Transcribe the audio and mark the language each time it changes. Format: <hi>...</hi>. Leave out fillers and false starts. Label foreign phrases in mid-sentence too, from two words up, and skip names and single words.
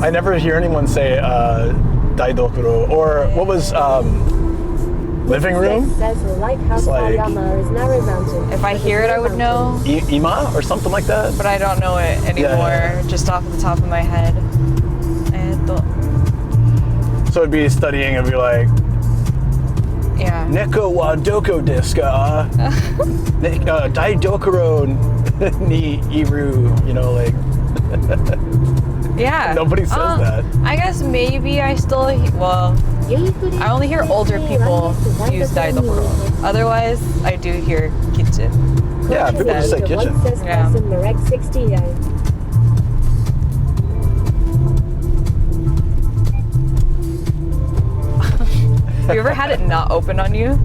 <en>I never hear anyone say daidokuro or what was living room? It's like- If I hear it, I would know, Ima or something like that. but I don't know it anymore. Just off the top of my head. So it'd be studying and be like, Yeah.</en> <ja>猫はどこですか？台所にいる,</ja> <en>you know, like. Yeah. Nobody says that. I guess maybe I still, well, I only hear older people use daidokuro. Otherwise, I do hear kitchen. Yeah, people just say kitchen. Yeah. Have you ever had it not open on you?</en>